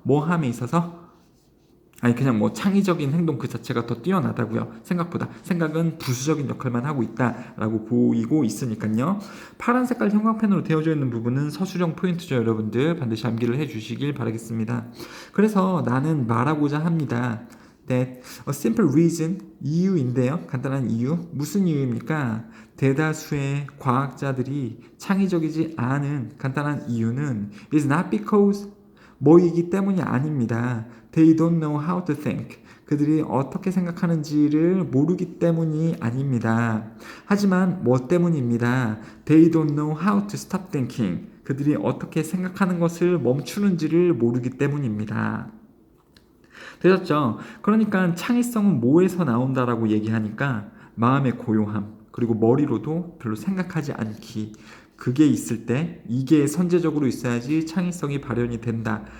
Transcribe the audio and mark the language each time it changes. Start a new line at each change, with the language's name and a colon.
Korean: 뭐 함에 있어서? 아니 그냥 뭐 창의적인 행동 그 자체가 더 뛰어나다고요. 생각보다. 생각은 부수적인 역할만 하고 있다라고 보이고 있으니까요. 파란 색깔 형광펜으로 되어져 있는 부분은 서술형 포인트죠. 여러분들 반드시 암기를 해주시길 바라겠습니다. 그래서 나는 말하고자 합니다.
English: That a simple reason,
Korean: 이유인데요. 간단한 이유. 무슨 이유입니까? 대다수의 과학자들이 창의적이지 않은 간단한 이유는
English: is not because
Korean: 뭐이기 때문이 아닙니다.
English: They don't know how to think.
Korean: 그들이 어떻게 생각하는지를 모르기 때문이 아닙니다. 하지만 뭐 때문입니다.
English: They don't know how to stop thinking.
Korean: 그들이 어떻게 생각하는 것을 멈추는지를 모르기 때문입니다. 되셨죠? 그러니까 창의성은 뭐에서 나온다라고 얘기하니까 마음의 고요함, 그리고 머리로도 별로 생각하지 않기, 그게 있을 때 이게 선제적으로 있어야지 창의성이 발현이 된다.